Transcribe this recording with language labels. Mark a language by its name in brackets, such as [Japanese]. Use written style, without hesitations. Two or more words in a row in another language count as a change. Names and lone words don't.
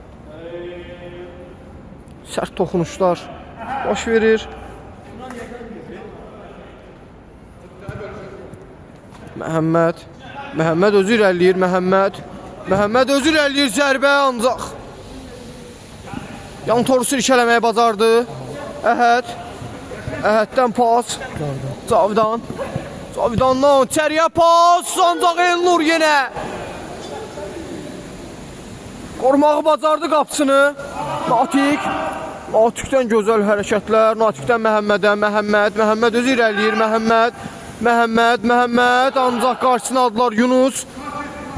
[Azerbaijani] Sərt toxunuşlar baş verir. Məhəmməd özü irəliyir. Məhəmməd özü irəliyir, zərbə ancaq yan torusu irkələməyə bacardı. Əhəddən pas. Cavidandan içəriyə pas, ancaq Elnur yenə qorumağı bacardı qapısını. Natikdən gözəl hərəkətlər. Natikdən Məhəmməd özü irəliyir. Məhəmməd, ancaq qarşısına aldılar.